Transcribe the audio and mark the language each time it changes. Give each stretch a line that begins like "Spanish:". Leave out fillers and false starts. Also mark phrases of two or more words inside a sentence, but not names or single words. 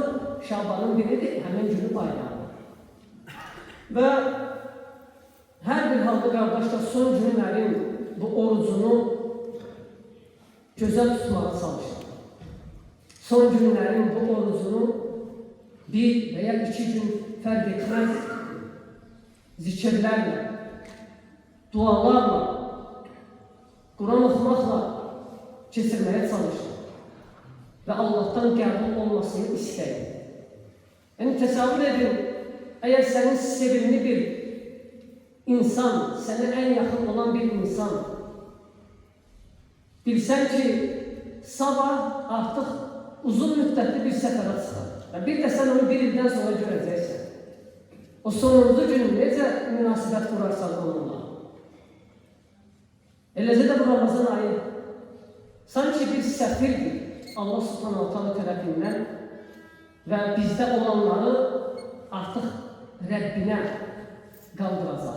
Azerbaijani: Şabanın biridir, həmin günü bayramı. Və hər bir halda qardaşlar son günlərin bu orucunu gözəl tutmağa çalışır. Son günlərin bu orucunu 1 veya 2 gün fərq etməz.
Turkish: Zikirlerle, dualarla, Kur'an okumakla keçirmeye çalışın. Ve Allah'tan qəbul olmasını isteyin. Yani təsavvür edin, eğer senin sevimli bir insan, sana en yakın olan bir insan, bilsen ki sabah artık uzun müddetli bir sefere çıxar.
Azerbaijani: Ve bir de sen onu 1 ildən sonra görəcəksən. O sonuncu gün necə münasibət qurarsan onunla? Eləcə də bu Ramazan ayı sanki bir səfirdir Allah
Arabic: سبحانه وتعالى
Azerbaijani: tərəfindən və bizdə olanları artıq Rəbbinə qaldıracaq.